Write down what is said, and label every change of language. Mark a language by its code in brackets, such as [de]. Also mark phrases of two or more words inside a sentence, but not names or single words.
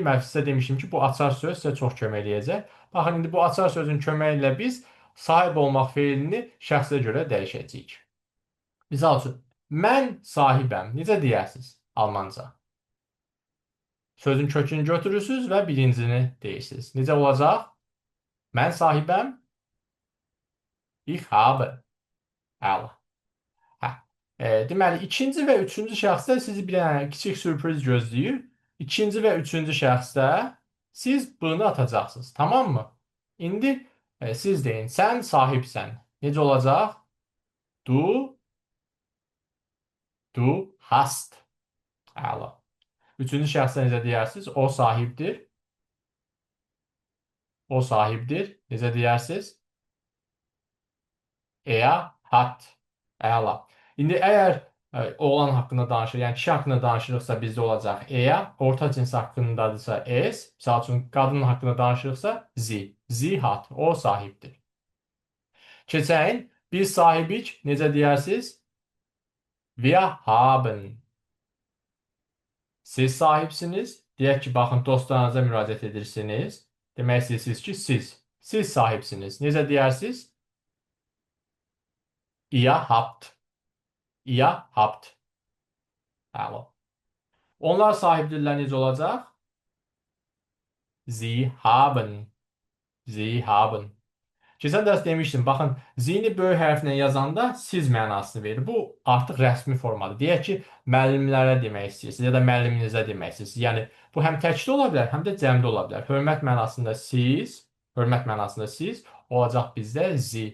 [az] Mən sizə demişdim ki, bu açar söz sizə çox kömək eləyəcək. Baxın, indi bu açar sözün köməyi ilə biz sahib olmaq fe'lini şəxsə görə dəyişəcəyik. Misal üçün, mən sahibəm. Necə deyərsiniz almanca? Sözün kökünü götürürsünüz və birincini deyirsiniz. Necə olacaq? Mən sahibəm. [de] Ich habe. [az] Əla. Hə. Deməli, ikinci və üçüncü şəxsdə sizi bir dənə kiçik sürpriz gözləyir. İkinci və üçüncü şəxsdə siz bunu atacaqsınız. Tamam mı? İndi siz deyin, sən sahibsən. Necə olacaq? [de] Du hast. [az] Əla. Üçüncü şəxsdə necə deyərsiniz? O sahibdir. O sahibdir. Necə deyərsiniz? [de] Er hat. [az] Əla. İndi əgər oğlan haqqında danışır, yəni kişi haqqında danışırıqsa bizdə olacaq er, orta cins haqqındadırsa es, misal üçün qadın haqqında danışırıqsa sie. [de] Sie hat. [az] O sahibdir. Keçəyin, biz sahibik, necə deyərsiniz? [de] Wir haben. [az] Siz sahibsiniz. Deyək ki, baxın, dostlarınıza müraciət edirsiniz. Demək istəyirsiniz ki, siz. Siz sahibsiniz. Necə deyərsiniz? [de] Ihr habt. Ihr habt. [az] Əla. Onlar sahibdirlər necə olacaq? [de] Sie haben. Sie haben. [az] Keçən dərs demişdim, baxın, zini böyük hərflə yazanda siz mənasını verir. Bu artıq rəsmi formadır. Deyək ki, müəllimlərə demək istəyirsiniz ya da müəlliminizə demək istəyirsiniz. Yəni, bu həm təkdə ola bilər, həm də cəmdə ola bilər. Hörmət mənasında siz olacaq bizdə zi.